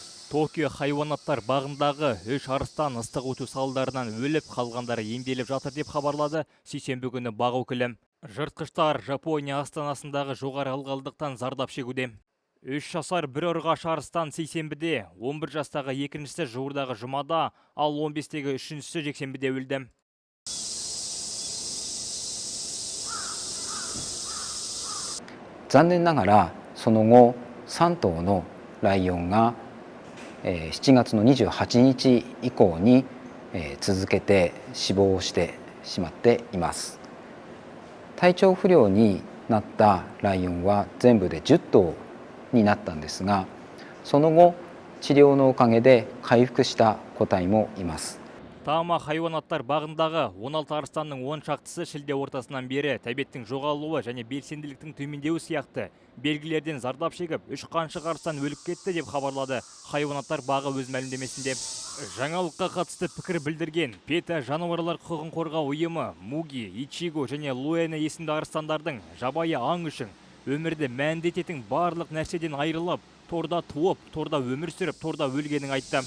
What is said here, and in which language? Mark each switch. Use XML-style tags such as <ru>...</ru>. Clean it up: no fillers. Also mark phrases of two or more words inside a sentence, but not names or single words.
<kk>Токио хайуанаттар бағындағы 3 арыстан ыстық өту салдарынан өліп, қалғандары емделіп жатыр деп хабарлады сейсенбі күні бақ өкілі. Жыртқыштар Жапония астанасындағы жоғары ылғалдықтан зардап шегуде. 3 жасар бір ұрғаш арыстан сейсенбіде, 11 жастағы екіншісі жуырдағы жұмада, ал 15-тегі үшіншісі жексенбіде өлді.</kk> <ja>残念ながらその後3頭のライオンが7月の28日以降に続けて死亡してしまっています。体調不良になったライオンは全部で10頭になったんですが、その後治療のおかげで回復した個体もいます。</ja> <kk>Тама хайуанаттар бағындағы 16 арыстанның 10 шақтысы шілде ортасынан бері тәбеттің жоғалуы және белсенділіктің төмендеуі сияқты белгілерден зардап шегіп, 3 қаншық арыстан өліп кетті деп хабарлады хайуанаттар бағы өз мәлімдемесінде. Жаңалыққа қатысты пікір білдірген PETA жануарлар құқығын қорғау ұйымы Муги, Ичиго және Луэна есімді арыстандардың жабайы аң үшін өмірді мәнді ететін барлық нәрседен айырылып, торда туып, торда өмір сүріп, торда өлгенін айтты.</kk>